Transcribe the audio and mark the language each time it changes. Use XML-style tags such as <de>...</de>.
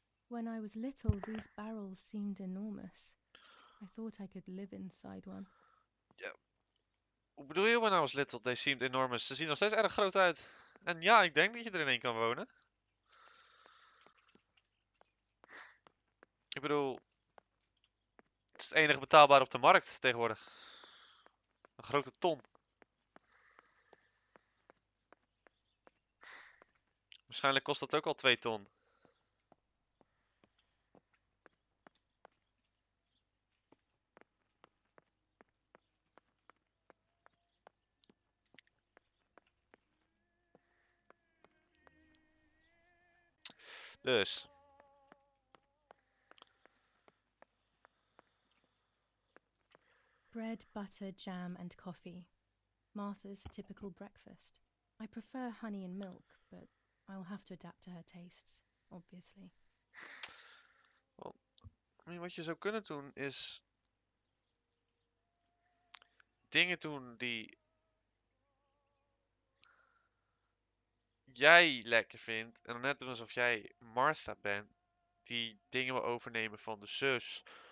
<en>When I was little, these barrels seemed enormous. I thought I could live inside one.</en> <nl>Hoe bedoel je</nl> <en>when I was little? They seemed enormous.</en> <nl>Ze zien nog steeds erg groot uit. En ja, ik denk dat je er in één kan wonen. Ik bedoel, het is het enige betaalbaar op de markt tegenwoordig. Een grote ton. Waarschijnlijk kost dat ook al 2 ton. Dus.</nl> <en>Bread, butter, jam, and coffee. Martha's typical breakfast. I prefer honey and milk, but I'll have to adapt to her tastes, obviously.</en> <nl>Wat je zou kunnen doen is dingen doen die jij lekker vindt. En dan net doen alsof jij Martha bent. Die dingen wil overnemen van de zus.</nl>